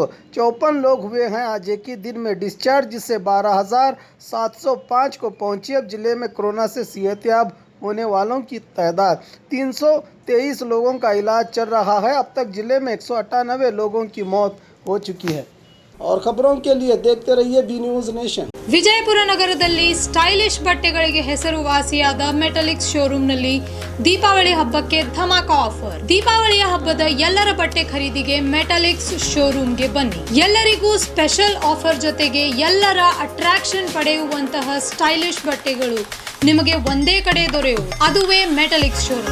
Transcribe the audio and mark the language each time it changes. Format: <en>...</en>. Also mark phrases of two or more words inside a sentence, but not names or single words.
<hi>54 लोग हुए हैं आज एक ही दिन में डिस्चार्ज, जिससे 12,705 को पहुंची। अब जिले में कोरोना से सेहतयाब होने वालों की तादाद 323 लोगों का इलाज चल रहा है। अब तक जिले में 198 लोगों की मौत हो चुकी है। और खबरों के लिए देखते रहिए बी न्यूज नेशन।</hi> <kn>ವಿಜಯಪುರ ನಗರದಲ್ಲಿ ಸ್ಟೈಲಿಶ್ ಬಟ್ಟೆಗಳಿಗೆ ಹೆಸರುವಾಸಿಯಾದ ಮೆಟಲಿಕ್ಸ್ ಶೋರೂಮ್ನಲ್ಲಿ ದೀಪಾವಳಿ ಹಬ್ಬಕ್ಕೆ ಧಮಾಕ ಆಫರ್. ದೀಪಾವಳಿಯ ಹಬ್ಬದ ಎಲ್ಲರ ಬಟ್ಟೆ ಖರೀದಿಗೆ ಮೆಟಲಿಕ್ಸ್ ಶೋರೂಮ್ಗೆ ಬನ್ನಿ. ಎಲ್ಲರಿಗೂ ಸ್ಪೆಷಲ್ ಆಫರ್ ಜೊತೆಗೆ ಎಲ್ಲರ ಅಟ್ರಾಕ್ಷನ್ ಪಡೆಯುವಂತಹ ಸ್ಟೈಲಿಶ್ ಬಟ್ಟೆಗಳು ನಿಮಗೆ ಒಂದೇ ಕಡೆ ದೊರೆಯುವುದು, ಅದುವೇ ಮೆಟಲಿಕ್ಸ್ ಶೋರೂಮ್.</kn>